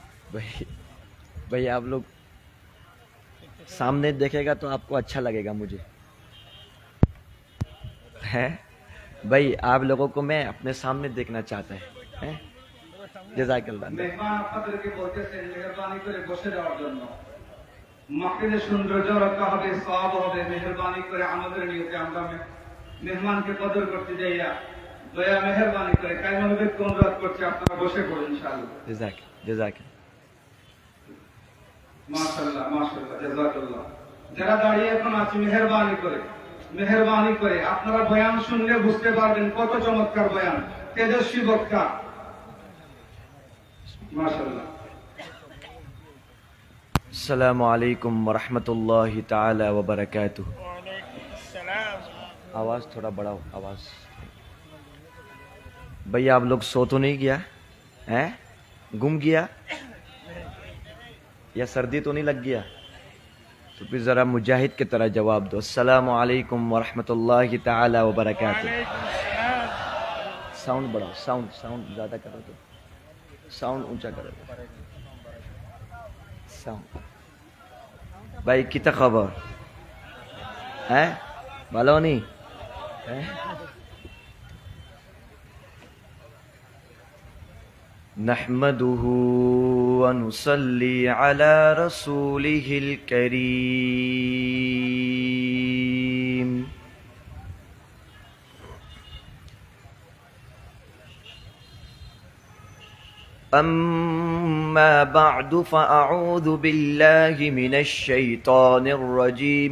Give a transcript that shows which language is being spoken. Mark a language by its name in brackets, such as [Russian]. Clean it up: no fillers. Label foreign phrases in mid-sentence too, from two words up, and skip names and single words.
[Urdu] بھائی بھائی آپ لوگ سامنے دیکھے گا تو آپ کو اچھا لگے گا مجھے ہے بھائی آپ لوگوں کو میں اپنے سامنے دیکھنا چاہتا ہے [Arabic] جزاک اللہ [Bangla] মেহমান আপনাদেরকে বলতেছেন মেহেরবানি করে বসে যাওয়ার জন্য মাহফিলের সৌন্দর্য রক্ষা হবে সওয়াব হবে মেহেরবানি করে আমাদের নিয়তে আমরা মেহমানকে কদর করতে যাইয়া দয়া মেহেরবানি করে কায়মনোবেগ অনুরোধ করছি আপনারা বসে পড়ুন ইনশাআল্লাহ جزاک মাশাআল্লাহ মাশাআল্লাহ জাযাকাল্লাহ যারা দাঁড়িয়ে এখন আছি মেহেরবানি করে আপনারা বয়ান শুনলে বুঝতে পারবেন কত চমৎকার বয়ান তেজস্বী বক্তা মাশাআল্লাহ [Arabic] السلام علیکم ورحمۃ اللہ تعالی وبرکاتہ. [Urdu] آواز تھوڑا بڑھاؤ آواز. بھائی آپ لوگ سو تو نہیں گیا گم گیا یا سردی تو نہیں لگ گیا؟ تو پھر ذرا مجاہد کی طرح جواب دو. [Arabic] السلام علیکم ورحمۃ اللہ تعالی وبرکاتہ. [Urdu] ساؤنڈ بڑھاؤ, ساؤنڈ زیادہ کرو تو ساؤنڈ اونچا کرو. [Sylheti] সাউন্ড ভাই কিতা খবর ভালো নি [Arabic] نحمده ونصلي على رسوله الكريم. أما بعد فأعوذ بالله من الشيطان الرجيم.